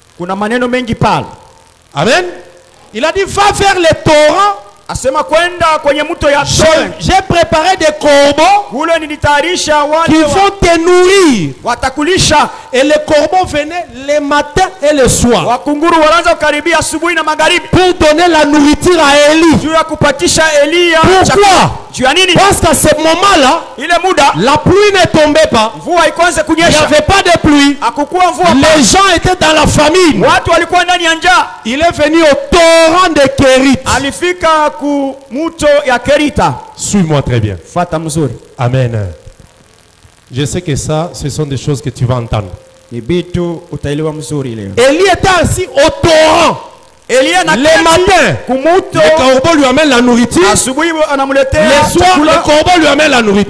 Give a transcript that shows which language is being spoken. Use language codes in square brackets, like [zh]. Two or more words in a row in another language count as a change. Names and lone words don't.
[fr] Amen. Il a dit, va vers les torrents. J'ai préparé des corbeaux qui vont te nourrir Et les corbeaux venaient les matins et le soir. [sw] Wakunguru wanaanza kukaribia asubuhi na magharibi. [fr] Pour donner la nourriture à Élie. [sw] Juu ya kupatisha Elia. [fr] Pourquoi? [sw] Juu ya nini? [fr] Parce qu'à ce moment-là, [sw] ile muda [fr] la pluie ne tombait pas. [sw] Mvua ikaanza kunyesha. [fr] Il n'y avait pas de pluie. [sw] Hakukuwa mvua. [fr] Les gens étaient dans la famine. [sw] Watu walikuwa ndani ya njaa. [fr] Il est venu au torrent de Kérit. [sw] Alifika ku mto ya Kerita. [fr] Suis-moi très bien. [sw] Fata mzuri. [fr] Amen. Je sais que ça, ce sont des choses que tu vas entendre. Élie était assis au torrent. Le matin, le corbeau lui amène la nourriture. Le soir, le corbeau lui amène la nourriture.